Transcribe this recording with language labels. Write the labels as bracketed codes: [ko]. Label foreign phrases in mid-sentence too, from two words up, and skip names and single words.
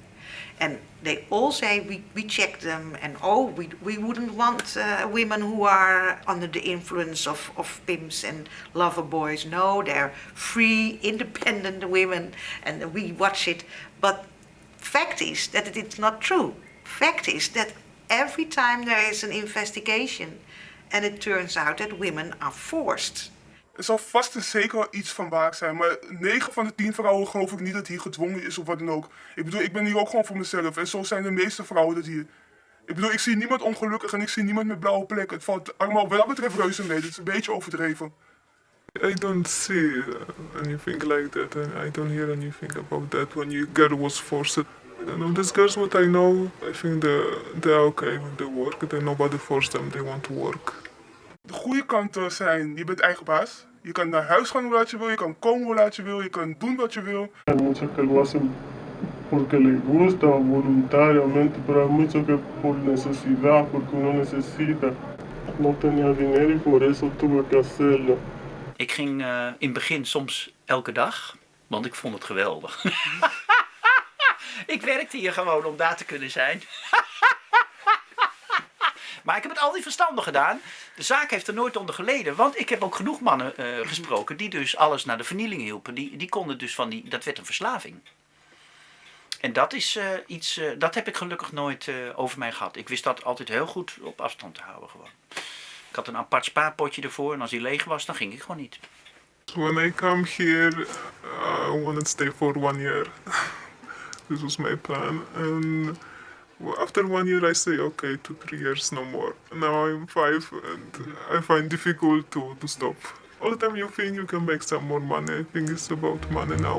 [en] And they all say we check them and we wouldn't want women who are under the influence of pimps and lover boys. No, they're free, independent women and we watch it. But fact is that it's not true. Fact is that every time there is an investigation and it turns out that women are forced. [nl] Er zal vast en zeker iets van waar zijn, maar 9 van de 10 vrouwen geloof ik niet dat hier gedwongen is of wat dan ook. Ik bedoel, ik ben hier ook gewoon voor mezelf en zo zijn de meeste vrouwen dat hier. Ik bedoel, ik zie niemand ongelukkig en ik zie niemand met blauwe plekken. Het valt allemaal wat dat betreft reuze mee, het is een beetje overdreven. [en] I don't see anything like that and I don't hear anything about that when your girl was forced. I don't know, these girls what I know, I think they're okay with the work, that nobody forced them, they want to work. [nl] De goede kanten zijn, je bent eigen baas. Je kan naar huis gaan hoe laat je wil, je kan komen hoe laat je wil, je kan doen wat je wil. [es] Hay muchos que lo hacen porque les gusta o voluntariamente, pero hay muchos que por necesidad, porque uno necesita. No tenía dinero y por eso tuve que hacerlo. [nl] Ik ging in het begin soms elke dag, want ik vond het geweldig. Ik werkte hier gewoon om daar te kunnen zijn. Maar ik heb het altijd verstandig gedaan. De zaak heeft er nooit onder geleden. Want ik heb ook genoeg mannen gesproken die dus alles naar de vernieling hielpen. Die konden dus dat werd een verslaving. En dat is iets, dat heb ik gelukkig nooit over mij gehad. Ik wist dat altijd heel goed op afstand te houden gewoon. Ik had een apart spaarpotje ervoor en als die leeg was, dan ging ik gewoon niet. [en] When I come here, I want to stay for 1 year. This was my plan. And after 1 year I say, okay, 2-3 years, no more. Now I'm 5 and I find difficult to stop. All the time you think you can make some more money. I think it's about money now.